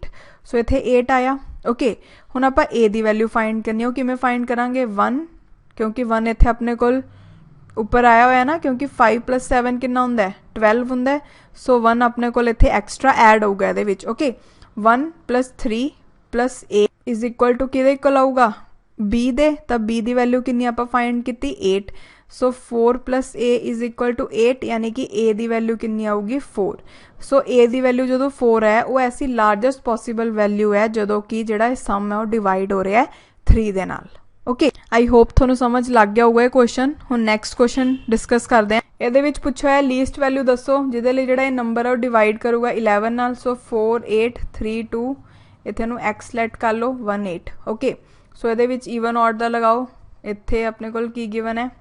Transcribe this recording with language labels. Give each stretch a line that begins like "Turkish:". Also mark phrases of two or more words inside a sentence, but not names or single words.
Punjabi: ਸੋ ਇੱਥੇ 8 ਆਇਆ ਓਕੇ। ਹੁਣ ਆਪਾਂ ਏ ਦੀ ਵੈਲਿਊ ਫਾਈਂਡ ਕਰਨੀ ਹੈ, ਕਿਵੇਂ ਫਾਈਂਡ ਕਰਾਂਗੇ 1, ਕਿਉਂਕਿ 1 ਇੱਥੇ ਅਪਣੇ ਕੋਲ ਉੱਪਰ ਆਇਆ ਹੋਇਆ ਹੈ ਨਾ, ਕਿਉਂਕਿ 5 + 7 ਕਿੰਨਾ ਹੁੰਦਾ ਹੈ 12 ਹੁੰਦਾ ਹੈ। ਸੋ 1 ਅਪਣੇ ਕੋਲ ਇੱਥੇ
English: extra add
Punjabi: ਹੋਗਾ ਇਹਦੇ ਵਿੱਚ ਓਕੇ। 1 + 3 + a
English: is equal to
Punjabi: ਕਿਹਦੇ ਇਕੁਅਲ ਆਊਗਾ ਬੀ ਦੇ, ਤੋ ਬੀ ਦੀ ਵੈਲਿਊ ਕਿੰਨੀ ਆਪਾਂ ਫਾਈਂਡ ਕੀਤੀ 8।
English: so 4 + a is equal to 8,
Punjabi: ਯਾਨੀ ਕਿ a ਦੀ ਵੈਲਿਊ ਕਿੰਨੀ ਆਊਗੀ 4। ਸੋ a ਦੀ ਵੈਲਿਊ ਜੋ 4 ਹੈ ਉਹ ਐਸੀ
English: largest possible value
Punjabi: ਹੈ ਜਦੋਂ ਕਿ ਜਿਹੜਾ ਸਮ ਹੈ ਉਹ ਡਿਵਾਈਡ ਹੋ ਰਿਹਾ ਹੈ 3 ਦੇ ਨਾਲ। ਓਕੇ,
English: I hope
Punjabi: ਤੁਹਾਨੂੰ ਸਮਝ ਲੱਗ ਗਿਆ ਹੋਊਗਾ ਇਹ ਕੁਐਸਚਨ। ਹੁਣ
English: next question discuss
Punjabi: ਕਰਦੇ ਹਾਂ। ਇਹਦੇ ਵਿੱਚ ਪੁੱਛਿਆ ਹੈ ਲੀਸਟ ਵੈਲਿਊ ਦੱਸੋ ਜਿਹਦੇ ਲਈ ਜਿਹੜਾ ਇਹ ਨੰਬਰ ਹੈ ਉਹ ਡਿਵਾਈਡ ਕਰੂਗਾ 11 ਨਾਲ। ਸੋ 4 8 3 2, ਇੱਥੇ ਨੂੰ x ਲੈਟ ਕਰ ਲਓ 1 8। ਓਕੇ, ਸੋ ਇਹਦੇ ਵਿੱਚ
English: even odd
Punjabi: ਦਾ ਲਗਾਓ। ਇੱਥੇ ਆਪਣੇ ਕੋਲ ਕੀ ਗਿਵਨ ਹੈ?